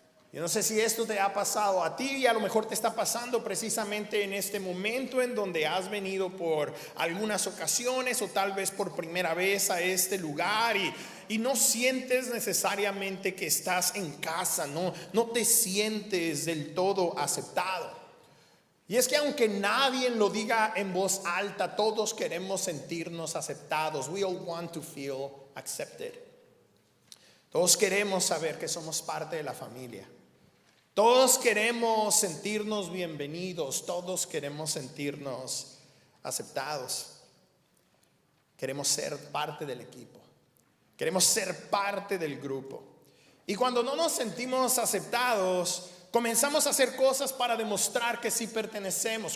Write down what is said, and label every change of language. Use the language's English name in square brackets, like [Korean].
[Spanish] Yo no sé si esto te ha pasado a ti, y a lo mejor te está pasando precisamente en este momento en donde has venido por algunas ocasiones o tal vez por primera vez a este lugar y no sientes necesariamente que estás en casa, no te sientes del todo aceptado. Y es que aunque nadie lo diga en voz alta, todos queremos sentirnos aceptados. [English] We all want to feel accepted. [Spanish] Todos queremos saber que somos parte de la familia. Todos queremos sentirnos bienvenidos. Todos queremos sentirnos aceptados. Queremos ser parte del equipo. Queremos ser parte del grupo. Y cuando no nos sentimos aceptados, comenzamos a hacer cosas para demostrar que sí pertenecemos.